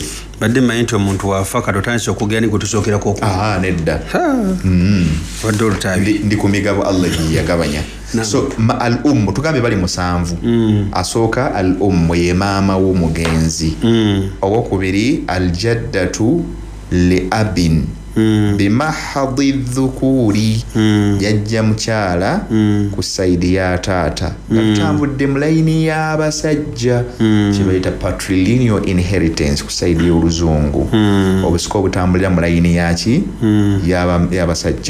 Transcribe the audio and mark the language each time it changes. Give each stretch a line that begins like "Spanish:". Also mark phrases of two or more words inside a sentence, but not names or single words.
Ganda: Badde mmanyi nti omuntu wafa kati otandise okugera ni kutusookerako nedda wadde olutaabi ndi ku migabo Allah gye yagabanya. So al-ummu tugambe bali musanvu. Asooka al-ummu ye maama w'omugenzi. Owokubiri
Arabic: الجدة لأب بمحض الذكور
Ganda: yajja mukyala ku saidi ya taata nga tutambudde mu layini y'abasajja kye bayita
English: patrilineal inheritance
Ganda: ku saidi y'oluzungu. obusika obutambulira mu layini yaki y'abasajja.